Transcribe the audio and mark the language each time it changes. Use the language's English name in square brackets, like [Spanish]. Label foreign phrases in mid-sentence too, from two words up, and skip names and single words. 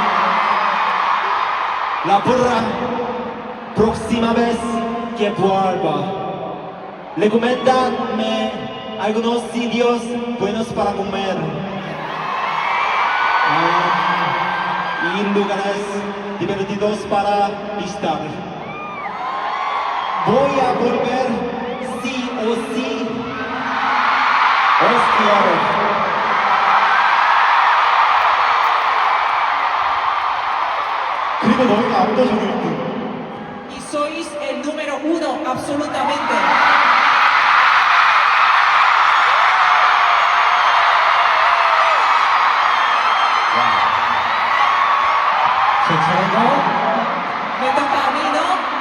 [Spanish] Próxima vez que vuelva, recomendadme algunos sitios buenos para comer. Y lugares divertidos para visitar. Voy a volver sí o sí. Os quiero. [Korean] 그리고 너희가 압도적일 듯. [Spanish] Y sois el número 1, absolutamente. Me toca a mí, ¿no?